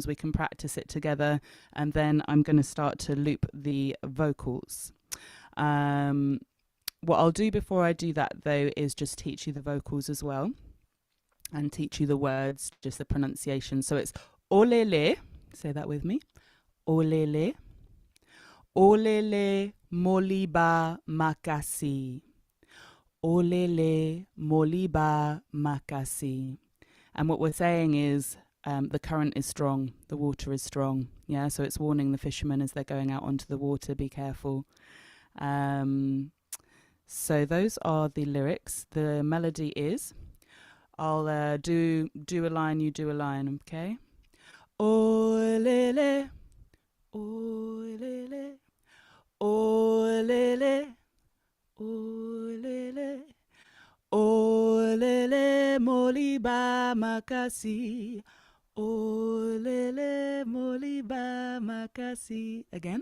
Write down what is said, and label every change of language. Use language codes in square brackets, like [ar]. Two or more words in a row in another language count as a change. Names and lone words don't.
[en] We can practice it together, and then I'm going to start to loop the vocals. What I'll do before I do that, though, is just teach you the vocals as well, and teach you the words, just the pronunciation. So it's olele. Say that with me. [ln] Olele. Olele moliba makasi. Olele moliba makasi. [en] And what we're saying is the current is strong, the water is strong. Yeah, so it's warning the fishermen as they're going out onto the water, be careful. So those are the lyrics. The melody is, I'll do a line, you do a line, okay? [ln] Olele, olele, olele, olele, olele, moliba makasi. Olele, moliba makasi. Again.